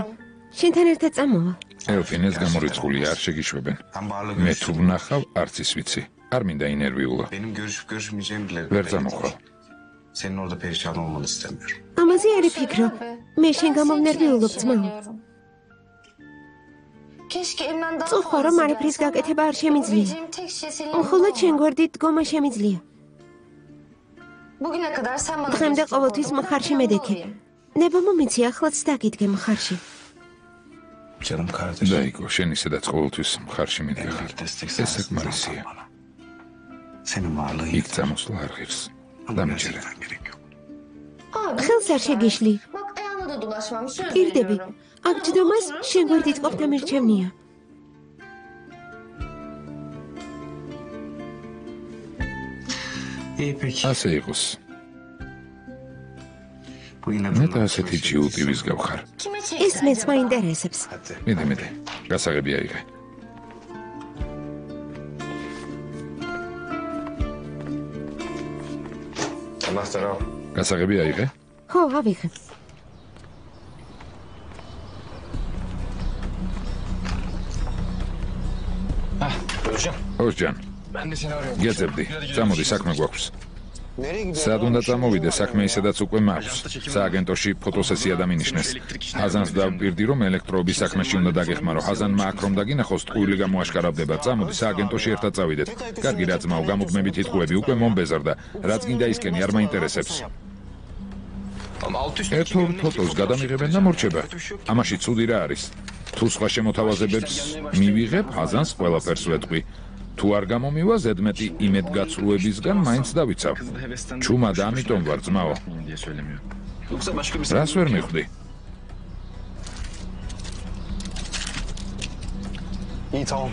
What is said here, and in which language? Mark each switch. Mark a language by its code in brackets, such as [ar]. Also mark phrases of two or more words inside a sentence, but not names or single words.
[ka] შენთან ერთად წამოვა. ელფინეს გამორიცხულია, არ შეგიშვებენ. მე თუ ვნახავ, არც ის ვიცი. არ მინდა ინერვიულა. [tr] Benim görüşüp görüşmeyeceğimi bile [ka] ვერ წამოხვალ. [tr] senin orada perişan olmanı istemiyorum. [ka] ამაზე არ იფიქრო. მე შენ გამოვნერვიულობ, ძმაო. [tr] Keşke elimden daha [ka] წუხო რომ არაფრის გაკეთება არ შემიძლია. [tr] Yapabileceğim tek şey senin [ka] მხოლოდ შენ გვერდით დგომა შემიძლია. [tr] Bugüne kadar sen bana [ka] დღემდე [tr] destek [ka] ყოველთვის [tr] oldun. [ka] მხარში [tr] Ben de [ka] მედექი. [tr] olayım. [ka] ნება მომიცი, ახლაც დაგიდგე მხარში. [tr] Canım kardeşim. [ka] დაიგო, შენ ისედაც ყოველთვის მხარში [tr] En [ka] მიდგახარ. [tr] büyük destek [ka] ეს [tr] sensin [ka] საკმარისია. [tr] zaten bana. Senin varlığın [ka] იქ წამოსვლა არ ღირს. [tr] Ama [ka] დამიჯერე. [tr] gerçekten gerek yok. Abi, [ka] ხელს არ შეგიშლი. [tr] Bak ayağına da dolaşmam. Söz [ka] პირდები. [tr] veriyorum. [ka] აქ ჯდომას შენ გვერდით ყოფნა მირჩევნია. [tr] İyi peki. [ka] ასე იყოს. [tr] Bu yine [ka] მე და ასეთი ჯიუტივის გავხარ. [tr] Kime [ka] ეს [tr] çeksen [ka] მეც [tr] acaba? [ka] მაინტერესებს. მიდი, მიდი. გასაღები აიღე. [tr] Anahtarı al. [ka] გასაღები აიღე. ხო, ავიღე. [tr] Hocam. ოსჯან, Ben de seni arıyorum. [ka] გეძებდი. წამოდი, საქმე გვაქვს. [tr] Nereye gidiyorsun? [ka] სად უნდა წამოვიდე, საქმე ისედაც უკვე მაქვს. სააგენტოში ფოტოსესია დამინიშნეს. ჰაზანს დავპირდი, რომ ელექტროობის საქმეში უნდა დაგეხმარო. ჰაზანმა აქ რომ დაგინახოს, ტყუილი გამოაშკარავდება. წამოდი, სააგენტოში ერთად წავიდეთ. კარგი რა ძმაო, გამუდმებით იტყუები, უკვე მომბეზარდა. რაც გინდა ისკენი, არ მაინტერესებს. [tr] Ama alt üst [ka] ერთ ორ ფოტოს გადამიღებენ და მორჩება. ამაში ცუდი რა არის? თუ სხვა შემოთავაზებებს მივიღებ, ჰაზანს ყველაფერს ვეტყვი. თუ არ გამომივა, ზედმეტი იმედგაცრუებისგან მაინც დავიცავ. ჩუმა და ამიტომ ვარ ძმაო. [tr] diye söylemiyor. Yoksa başka bir [ka] რას ვერ მიხვდი? [tr] İyi tamam.